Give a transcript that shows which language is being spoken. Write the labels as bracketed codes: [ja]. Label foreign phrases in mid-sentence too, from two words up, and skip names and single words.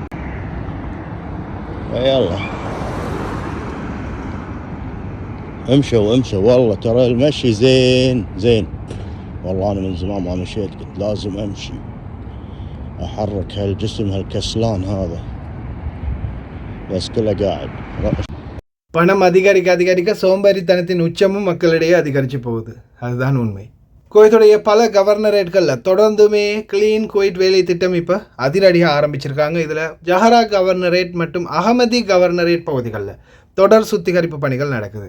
[ar] يلا امشوا والله ترى المشي زين والله انا من زمان ما مشيت، قلت لازم امشي احرك هالجسم هالكسلان هذا، بس كله قاعد. [ta] பணம் அதிகரிக்க சோம்பேறித்தனத்தின் உச்சமும் மக்களிடையே அதிகரித்து போகுது. அதுதான் உண்மை. குவைத்துடைய பல கவர்னரேட்களில் தொடர்ந்துமே கிளீன் குவைட் வேலை திட்டம் இப்போ அதிரடியாக ஆரம்பிச்சிருக்காங்க. இதில் ஜஹரா கவர்னரேட் மற்றும் அகமதி கவர்னரேட் பகுதிகளில் தொடர் சுத்திகரிப்பு பணிகள் நடக்குது.